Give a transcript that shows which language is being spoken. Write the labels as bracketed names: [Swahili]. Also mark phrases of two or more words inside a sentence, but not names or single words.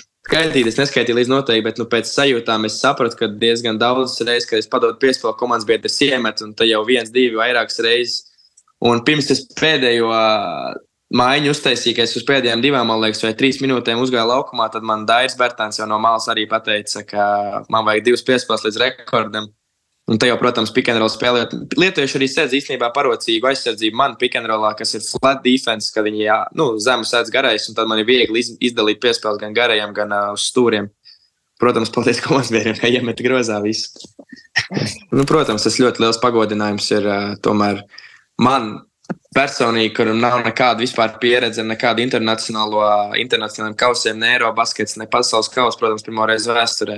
[Latvian] Skaitīt, es neskaitīju līdz noteikti, bet pēc sajūtām es sapratu, ka diezgan daudz reizes, kad es padodu piespēlu komandas biedrs iemet, un tad jau 1, 2 vairākas reizes. Un pirms es pēdējo mājiņu uztaisīju, ka es uz pēdējām 2, man liekas, vai 3 minūtēm uzgāju laukumā, tad man Dairis Bertāns jau no malas arī pateica, ka man vajag 2 piespēles līdz rekordam. Un te jau, protams, [English] pick and roll spēlējot. [Latvian] Lietuvieši arī sēdz īstenībā parocīgu aizsardzību man [English] pick and rollā, [Latvian] kas ir [English] flat defense, [Latvian] kad viņi zemu sēdz garais, un tad man ir viegli izdalīt piespēles gan garajiem, gan uz stūriem. Protams, paldies komandsbiedriem, ka iemet grozā visu. Protams, tas ļoti liels pagodinājums ir tomēr man personīgi, kuram nav nekāda vispār pieredze, nekāda internacionāliem kausiem, ne Eirobaskets, ne pasaules kaus, protams, pirmoreiz vēsturē.